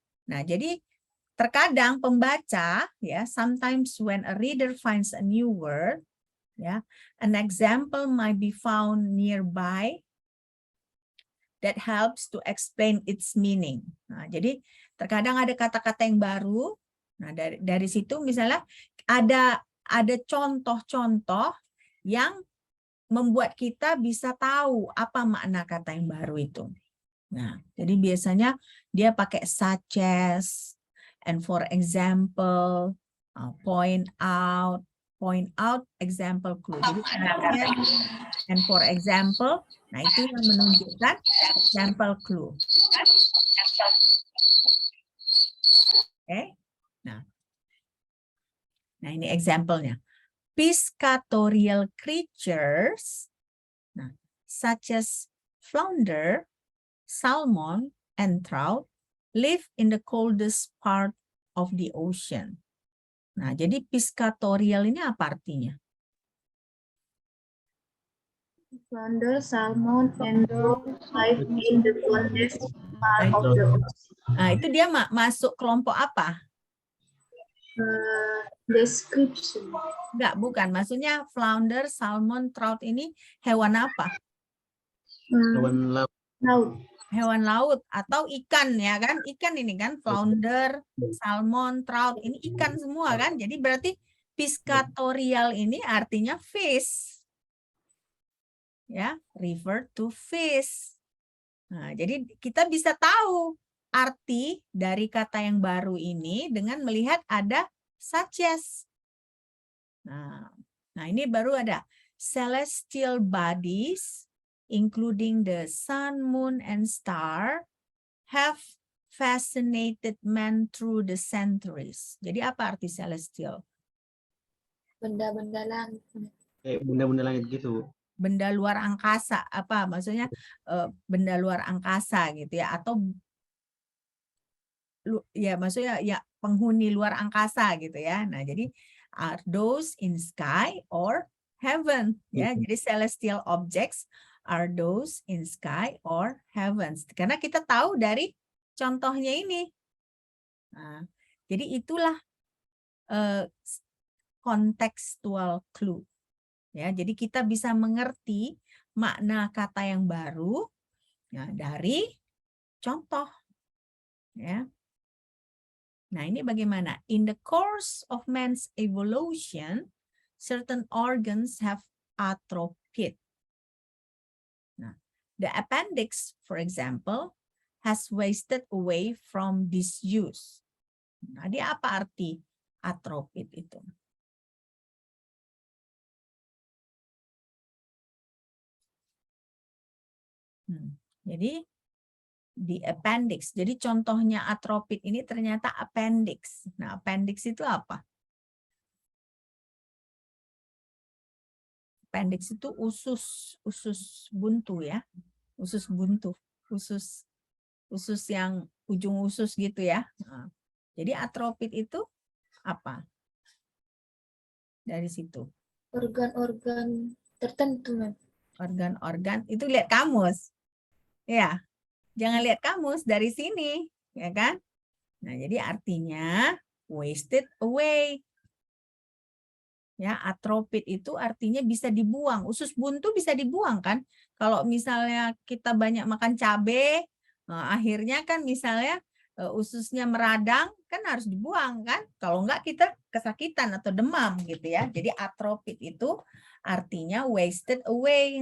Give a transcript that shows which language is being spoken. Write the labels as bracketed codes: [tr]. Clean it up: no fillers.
[id] Nah, jadi terkadang pembaca, [en] ya, sometimes when a reader finds a new word, ya, an example might be found nearby that helps to explain its meaning. [id] Nah, jadi terkadang ada kata-kata yang baru. Nah, dari situ misalnya ada contoh-contoh yang membuat kita bisa tahu apa makna kata yang baru itu. Nah, jadi biasanya dia pakai [en] such as, and for example, point out, example clue. Jadi and for example, nah itu yang menunjukkan example clue. [id] Oke, nah ini example-nya. [en] Piscatorial creatures, nah, such as flounder, salmon, and trout live in the coldest part of the ocean. [id] Nah, jadi piscatorial ini apa artinya? [en] Flounder, salmon, and trout live in the coldest part of the ocean. [id] Nah, itu dia masuk kelompok apa? [en] Description. [id] Enggak, bukan. Maksudnya flounder, salmon, trout ini hewan apa? Hewan laut. Hewan laut atau ikan, ya kan? Ikan ini kan, flounder, salmon, trout, ini ikan semua kan? Jadi berarti piscatorial ini artinya fish. [en] Ya, refer to fish. [id] Nah, jadi kita bisa tahu arti dari kata yang baru ini dengan melihat ada [en] such as. [id] Nah, ini baru ada [en] celestial bodies, including the sun, moon, and star, have fascinated man through the centuries. [id] Jadi apa arti celestial? Benda-benda langit. Benda-benda langit gitu. Benda luar angkasa, apa maksudnya benda luar angkasa gitu ya, atau ya maksudnya ya penghuni luar angkasa gitu ya. Nah, jadi [en] are those in sky or heaven ya. Jadi celestial objects are those in sky or heavens. [id] Karena kita tahu dari contohnya ini. Nah, jadi itulah contextual clue. Ya, jadi kita bisa mengerti makna kata yang baru ya, dari contoh. Ya. Nah, ini bagaimana? [en] In the course of man's evolution, certain organs have atrophied. Nah, the appendix, for example, has wasted away from disuse. [id] Nah, dia apa arti atrophied itu? Jadi di appendix. Jadi contohnya atrophied ini ternyata appendix. Nah, appendix itu apa? Appendix itu usus buntu ya. Usus buntu, usus yang ujung usus gitu ya. Nah, jadi atrophied itu apa? Dari situ. Organ-organ tertentu, Mem. Organ-organ itu lihat kamus. Ya. Jangan lihat kamus dari sini, ya kan? Nah, jadi artinya [en] wasted away. [id] Ya, atropit itu artinya bisa dibuang. Usus buntu bisa dibuang kan? Kalau misalnya kita banyak makan cabai, akhirnya kan misalnya ususnya meradang, kan harus dibuang kan? Kalau enggak kita kesakitan atau demam gitu ya. Jadi atropit itu artinya [en] wasted away.